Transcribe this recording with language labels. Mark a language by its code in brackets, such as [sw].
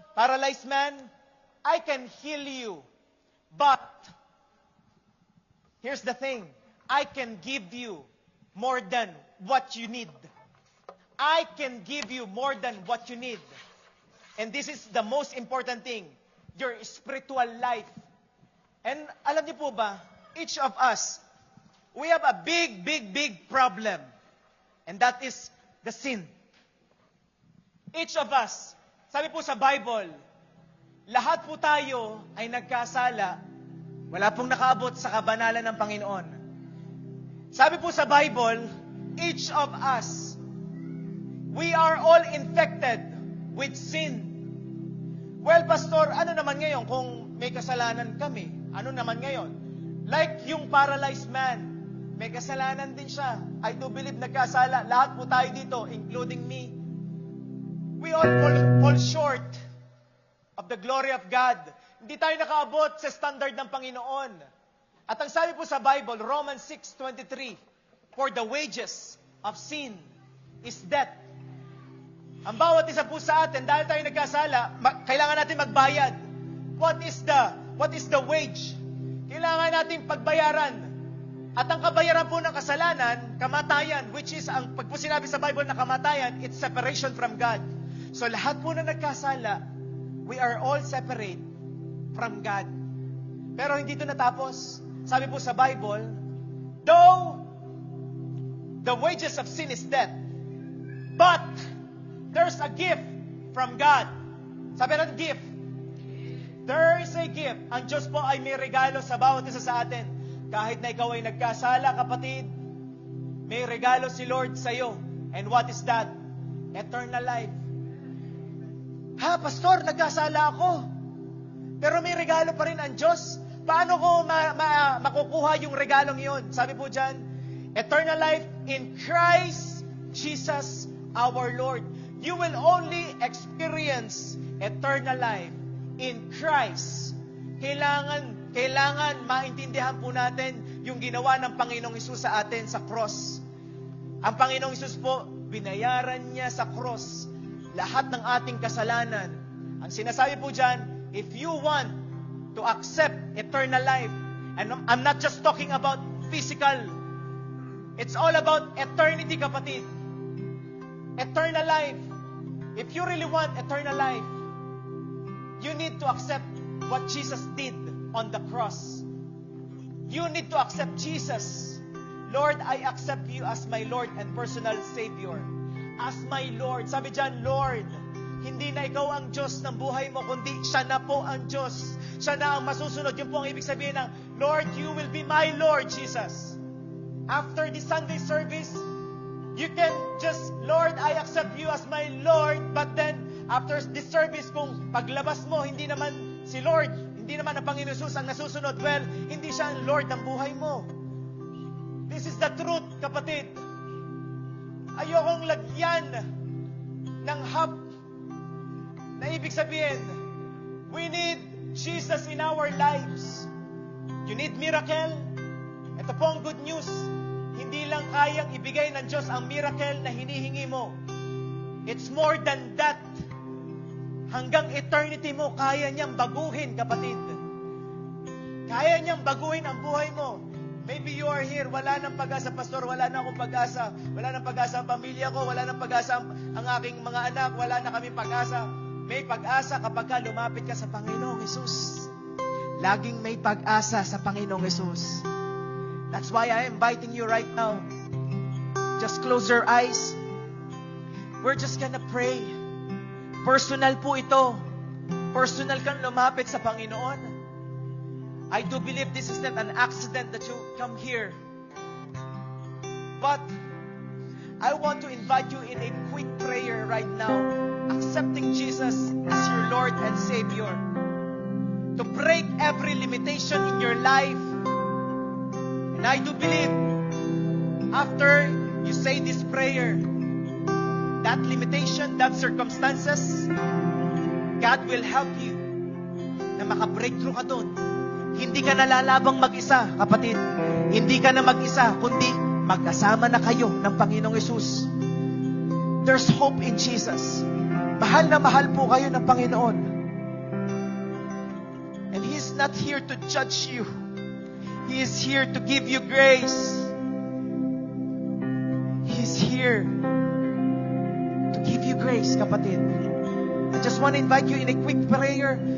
[en] Paralyzed man, I can heal you. But, here's the thing, I can give you more than what you need. I can give you more than what you need. And this is the most important thing, your spiritual life. And [tl] alam niyo po ba, [en] each of us, we have a big, big, big problem. And that is the sin. Each of us, [tl] sabi po sa Bible, lahat po tayo ay nagkasala. Wala pong nakaabot sa kabanalan ng Panginoon. Sabi po sa [en] Bible, each of us, we are all infected with sin. [tl] Well, Pastor, ano naman ngayon kung may kasalanan kami? Ano naman ngayon? Like yung paralyzed man, may kasalanan din siya. [en] I do believe [tl] nagkasala. Lahat po tayo dito, [en] including me. We all fall short of the glory of God. [tl] Hindi tayo nakaabot sa standard ng Panginoon. At ang sabi po sa Bible, Romans 6:23, [en] for the wages of sin is death. [tl] Ang bawat isa po sa atin, dahil tayo nagkasala, kailangan natin magbayad. [en] What is the wage? [tl] Kailangan natin pagbayaran. At ang kabayaran po ng kasalanan, kamatayan, [en] which is, [tl] pag po sinabi sa Bible na kamatayan, [en] it's separation from God. [tl] So lahat po na nagkasala, [en] we are all separate from God. [tl] Pero hindi ito natapos. Sabi po sa [en] Bible, though the wages of sin is death, but there's a gift from God. [tl] Sabi natin, [en] gift. There is a gift. [tl] Ang Diyos po ay may regalo sa bawat isa sa atin. Kahit na ikaw ay nagkasala, kapatid, may regalo si Lord sa iyo. [en] And what is that? Eternal life. [tl] Ha, Pastor, nagkasala ako. Pero may regalo pa rin ang Diyos. Paano ko makukuha yung regalong yun? Sabi po dyan, [en] eternal life in Christ Jesus our Lord. You will only experience eternal life in Christ. [tl] Kailangan maintindihan po natin yung ginawa ng Panginoong Hesus sa atin sa cross. Ang Panginoong Hesus po, binayaran niya sa cross lahat ng ating kasalanan. Ang sinasabi po dyan, [en] if you want to accept eternal life, and I'm not just talking about physical, it's all about eternity, kapatid. Eternal life. If you really want eternal life, you need to accept what Jesus did on the cross. You need to accept Jesus. Lord, I accept you as my Lord and personal Savior. As my Lord. [tl] Sabi dyan, Lord, hindi na ikaw ang Diyos ng buhay mo, kundi siya na po ang Diyos. Siya na ang masusunod. Yun po ang ibig sabihin ng, Lord, [en] you will be my Lord, [tl] Jesus. [en] After the Sunday service, you can just, Lord, I accept you as my Lord. But then, after this service, [tl] kung paglabas mo, hindi naman si Lord, hindi naman ang Panginoon Jesus ang nasusunod, well, hindi siya ang Lord ng buhay mo. [en] This is the truth, kapatid. [tl] Ayokong lagyan ng hap na ibig sabihin, [en] we need Jesus in our lives. You need miracle? [tl] Ito po ang [en] good news. [tl] Hindi lang kayang ibigay ng Diyos ang miracle na hinihingi mo. [en] It's more than that. [tl] Hanggang eternity mo, kaya niyang baguhin, kapatid. Kaya niyang baguhin ang buhay mo. [en] Maybe you are here, [tl] wala nang pag-asa, Pastor, wala na akong pag-asa. Wala nang pag-asa ang pamilya ko, wala nang pag-asa ang aking mga anak, wala na kami pag-asa. May pag-asa kapag lumapit ka sa Panginoong Hesus. Laging may pag-asa sa Panginoong Hesus. [en] That's why I am inviting you right now. Just close your eyes. We're just gonna pray. [tl] Personal po ito. Personal kang lumapit sa Panginoon. [en] I do believe this is not an accident that you come here. But I want to invite you in a quick prayer right now, accepting Jesus as your Lord and Savior, to break every limitation in your life. And I do believe after you say this prayer, that limitation, that circumstances, God will help you [tl] na maka-breakthrough ka doon. Hindi ka nalalabang mag-isa, kapatid. Hindi ka na mag-isa, kundi magkasama na kayo ng Panginoong Hesus. [en] There's hope in Jesus. [tl] Mahal na mahal po kayo ng Panginoon. [en] And He's not here to judge you. He is here to give you grace. He's here to give you grace, kapatid. I just want to invite you in a quick prayer.